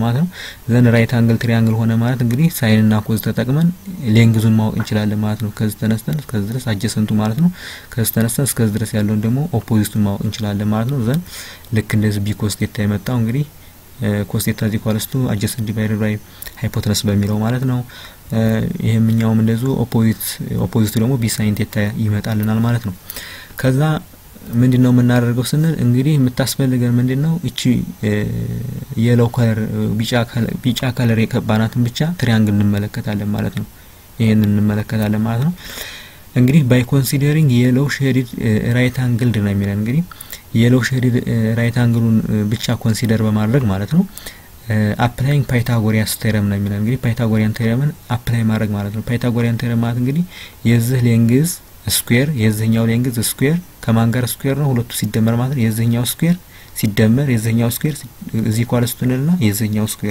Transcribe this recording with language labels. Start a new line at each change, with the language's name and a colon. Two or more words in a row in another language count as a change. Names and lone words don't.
Amharic: ማለት ነው
English: then right angle triangle
Amharic: ሆነ ማለት እንግዲህ ሳይን እና ኮዝ ተጠቅመን ሌንግዙን ማወቅ እንችላለን ማለት ነው ከዚህ ተነስተን እስከ ድረስ አጀሰንቱ ማለት ነው ከዚህ ተነስተን እስከ ድረስ ያለውን ደግሞ ኦፖዚቱን ማወቅ እንችላለን ማለት ነው ዘን ልክ እንደዚህ
English: b cos theta
Amharic: የመጣው እንግዲህ
English: cos theta = adjacent divided by hypotenuse
Amharic: በሚለው ማለት ነው ይሄምኛውም እንደዚሁ ኦፖዚቱ ደግሞ
English: b sin theta
Amharic: ይመጣልናል ማለት ነው ከዛ ምንድነው የምናደርገው ስንል እንግዲህ የምታስፈልገን ምንድነው እቺ
English: yellow color
Amharic: ቢጫ ከለር የከባናትን ብቻ ትሪያንግል እንመለከታለን ማለት ነው ይሄን እንመለከታለን ማለት ነው እንግዲህ
English: by considering yellow shaded right angled
Amharic: ነው የሚለን እንግዲህ
English: yellow shaded right angle
Amharic: ብቻ ኮንሲደር በማድረግ ማለት ነው
English: applying Pythagorean theorem
Amharic: ነው የሚለን እንግዲህ
English: Pythagorean theorem
Amharic: አፕላይ ማድረግ ማለት ነው
English: Pythagorean theorem
Amharic: ማለት እንግዲህ የዚህ
English: length square
Amharic: የዚህኛው
English: length square
Amharic: ከማን ጋር ስኩዌር ነው ሁለቱ ሲደመር ማለት ነው የዚህኛው ስኩዌር ሲደመር የዚህኛው ስኩዌር እዚህ ኳልስቱንና የዚህኛው ስኩዌር